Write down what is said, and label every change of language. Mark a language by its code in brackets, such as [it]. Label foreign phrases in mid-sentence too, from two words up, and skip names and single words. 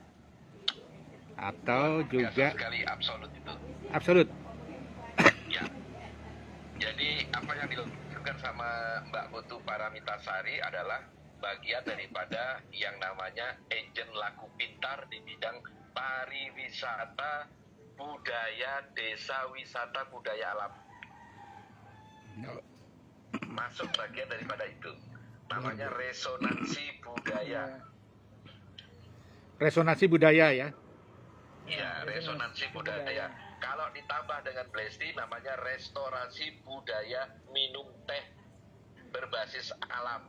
[id] Atau juga Biasa sekali absolut itu. absolut? Ya. Jadi apa yang dilakukan sama Mbak Putu Paramitasari adalah bagian daripada yang namanya agen laku pintar di bidang pariwisata, budaya, desa wisata, budaya alam. Masuk bagian daripada itu. Namanya resonansi budaya. Resonansi budaya ya. Iya, resonansi budaya. Kalau ditambah dengan Blesti namanya restorasi budaya minum teh berbasis alam.